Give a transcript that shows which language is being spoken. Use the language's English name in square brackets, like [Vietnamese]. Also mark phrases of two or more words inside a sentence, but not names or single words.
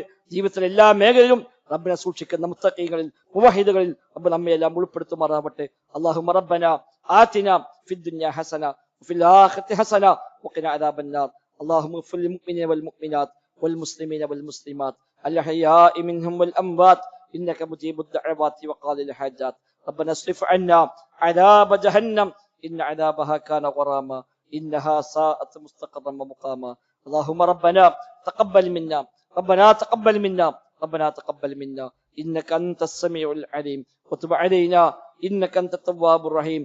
[Malayalam] ജീവിതത്തിലെ എല്ലാ മേഖലയിലും റബ്ബിനെ സൂക്ഷിക്കുന്ന മുത്തഖീകളിൽ മുവഹിദുകളിൽ റബ്ബ് നമ്മയെല്ലാം ഉൾപ്പെടുത്തുമാറാവട്ടെ. [Arabic] اللهم ربنا آتنا في الدنيا حسنة وفي الآخرة حسنة وقنا عذاب النار. اللهم اغفر للمؤمنين والمؤمنات والمسلمين والمسلمات الأحياء منهم والأموات إنك مجيب الدعوات وقاضي الحاجات. ربنا اصرف عنا عذاب جهنم إن عذابها كان غراما إنها ساءت مستقرا ومقاما. اللهم ربنا تقبل منا ربنا تقبل منا إنك أنت السميع العليم وتب علينا إنك أنت التواب الرحيم.